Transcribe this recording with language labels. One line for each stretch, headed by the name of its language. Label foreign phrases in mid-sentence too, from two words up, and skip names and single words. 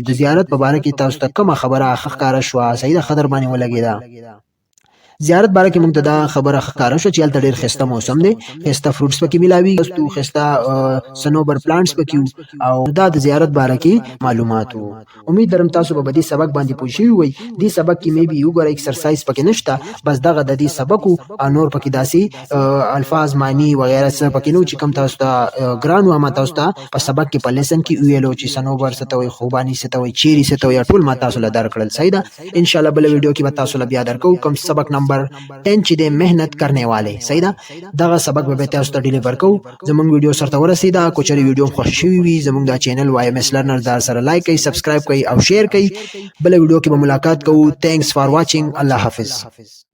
Pashto: د زیارت په باره کې تاسو ته کومه خبره ښکاره شوه؟ صحیح خبر باندې ولګیدا. زیارت باره کې موږ ته دا خبره ښکاره شو چې هلته ډېر ښایسته موسم دی، ښایسته فروټس پکې ملاوي، ښایسته سنوبر پلانټس پکې او دا د زیارت باره کې معلومات وو. امید لرم تاسو به دې سبق باندې پوه شوي وئ. دې سبق کې مې بي وګوره ایکسرسایز پکې نشته، بس دغه د دې سبق او نور پکې داسې الفاظ معنی وغیرہ څه پکې نو چې کوم تاسو ته ګران و ما تاسو ته په سبق کې په لیسن کې ویلو چې سنوبر څه ته وایي، خوبانی څه ته وایي، چیري څه ته وایي، ټول ما تاسو له درکړل. صحیح ده.
Arabic: ان شاء الله
Pashto: بل ویډیو کې به تاسو له بیا درکو کوم سبق نمبر 10 چې د مهنت کرنے والے. صحیح ده. دغه سبق به تاسو ته ډیلیور کوو. زمونږ ویډیو سره ورسیدا. کوچري ویډیو خوښ شوی وي زمونږ دا چینل وایم اس لرنر دار سره لایک کړئ، سبسکرایب کړئ او شیر کړئ. بل ویډیو کې به ملاقات کوو.
English: Thanks for watching.
Urdu: الله حافظ.